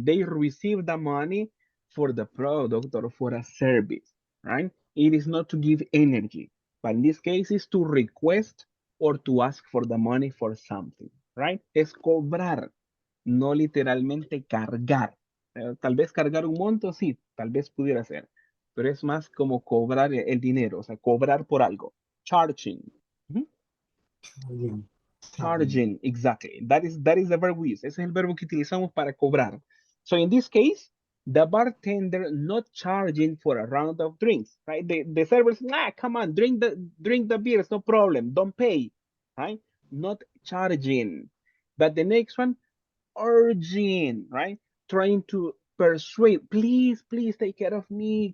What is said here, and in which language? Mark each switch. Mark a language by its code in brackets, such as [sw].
[en] They receive the money for the product or for a service, right? It is not to give energy, but in this case, it's to request or to ask for the money for something, right? [es] Es cobrar, no literalmente cargar. Tal vez cargar un monto, sí, tal vez pudiera ser, pero es más como cobrar el dinero, o sea, cobrar por algo. [en] Charging. Ujú. Charging, exactly. That is the verb we use. [es] Ese es el verbo que utilizamos para cobrar. [en] So in this case, the bartender not charging for a round of drinks, right? The servers, come on, drink the beers, no problem, don't pay, right? Not charging. But the next one, urging, right? Trying to persuade, please, please take care of me.